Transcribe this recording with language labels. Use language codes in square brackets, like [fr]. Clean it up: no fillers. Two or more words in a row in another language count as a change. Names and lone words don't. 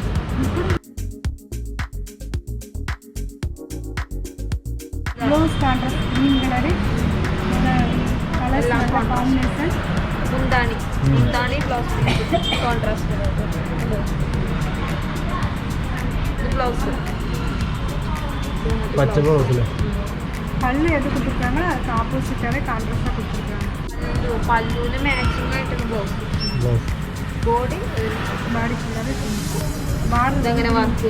[en] blouse contrast green colour, colours [ml] എല്ലാം നല്ല കോമ്പിനേഷൻ. മുന്താണി [en] blouse contrast. [ml] ഇത് ബ്ലൗസ് പച്ച ബ്ലൗസില് [ta] பல்லு எது கொடுத்துருக்காங்க, அதுக்கு ஆப்போசிட்டாகவே கான்ட்ராஸ்டாக கொடுத்துருக்காங்க. [ml] പല്ലുവിന് മാച്ചിങ് ആയിട്ടാണ് ബ്ലൗസ്. ബ്ലൗസ് ബോഡി [ta] பாடி ஃபுல்லாகவே பார்டர் [ml] ഇതെങ്ങനെ വർക്ക്